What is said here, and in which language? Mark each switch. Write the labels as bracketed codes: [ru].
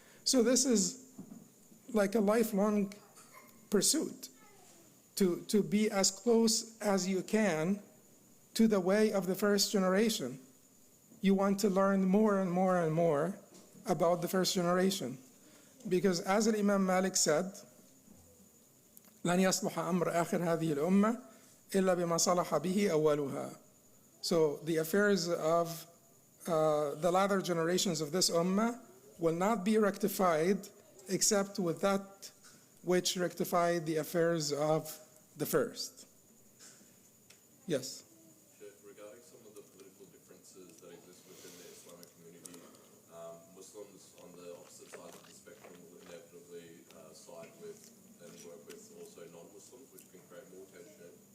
[en] So this is like a lifelong pursuit to be as close as you can to the way of the first generation. You want to learn more and more and more about the first generation. Because as Imam Malik said, [ar] لن يصلح أمر آخر هذه الأمة إلا بما صلح به أولها. [en] So the affairs of the latter generations of this ummah will not be rectified except with that which rectified the affairs of the first. Yes? Regarding some of the political differences that exist within the Islamic community, Muslims on the opposite side of the spectrum will inevitably side with and work with also non-Muslims, which can create more tension.